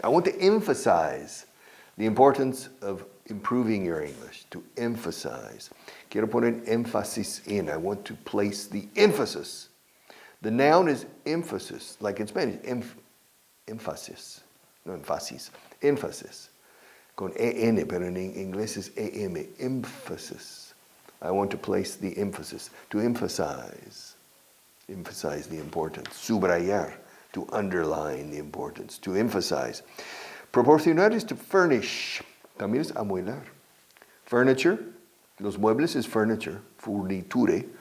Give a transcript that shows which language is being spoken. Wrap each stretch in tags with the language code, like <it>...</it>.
<en>I want to emphasize the importance of improving your English, to emphasize.</en> <es>Quiero poner énfasis</es> <en>in. I want to place the emphasis. The noun is emphasis, like in Spanish, emphasis. No emphasis, emphasis.</en> <es>Con en, pero en inglés es em, emphasis.</es> <en>I want to place the emphasis, to emphasize the importance. Subrayar, to underline the importance, to emphasize. Proporcionar is to furnish.</en> <es>También es amueblar.</es> <en>Furniture, los muebles is furniture, furniture.</en>